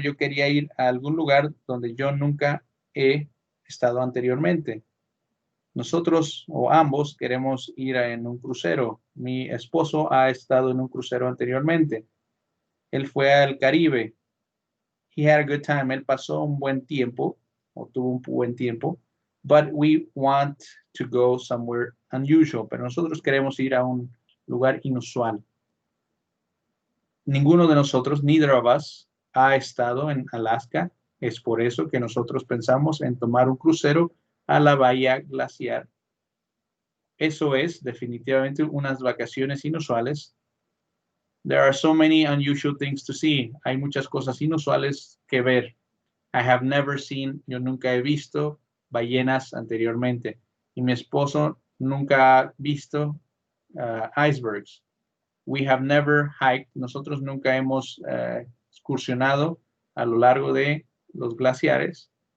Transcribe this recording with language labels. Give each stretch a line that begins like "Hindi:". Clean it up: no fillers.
Spanish: Yo quería ir a algún lugar donde yo nunca he estado anteriormente. Nosotros o ambos queremos ir en un crucero. Mi esposo ha estado en un crucero anteriormente. Él fue al Caribe.
English: He had a good time.
Spanish: Él pasó un buen tiempo, o tuvo un buen tiempo.
English: But we want to go somewhere unusual.
Spanish: Pero nosotros queremos ir a un lugar inusual. Ninguno de nosotros,
English: neither of us,
Spanish: ha estado en Alaska. Es por eso que nosotros pensamos en tomar un crucero a la bahía glaciar. Eso es definitivamente unas vacaciones inusuales.
English: There are so many unusual things to see.
Spanish: Hay muchas cosas inusuales que ver.
English: I have never seen,
Spanish: yo nunca he visto ballenas anteriormente. Y mi esposo nunca ha visto icebergs.
English: We have never hiked.
Spanish: Nosotros nunca hemos excursionado a lo largo de los glaciares.